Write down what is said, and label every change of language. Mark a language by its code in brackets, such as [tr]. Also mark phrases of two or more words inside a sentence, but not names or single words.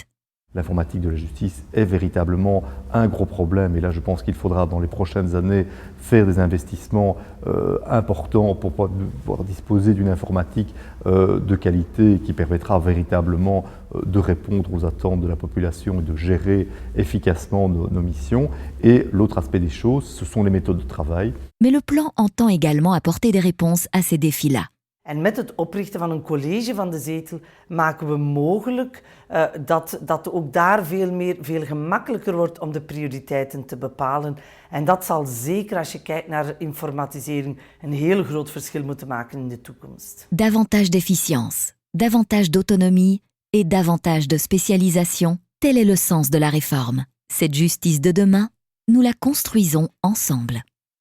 [fr] L'informatique de la justice est véritablement un gros problème et là je pense qu'il faudra dans les prochaines années faire des investissements importants pour pouvoir disposer d'une informatique de qualité qui permettra véritablement de répondre aux attentes de la population et de gérer efficacement nos missions. Et l'autre aspect des choses, ce sont les méthodes de travail. Mais le plan entend également apporter des réponses à ces défis-là. [nl] En met het oprichten van een college van de zetel maken we mogelijk dat ook daar veel gemakkelijker wordt om de prioriteiten te bepalen. En dat zal zeker als je kijkt naar informatisering een heel groot verschil moeten maken in de toekomst. [fr] Davantage d'efficience, davantage d'autonomie et davantage de spécialisation, tel est le sens de la réforme. Cette justice de demain, nous la construisons ensemble.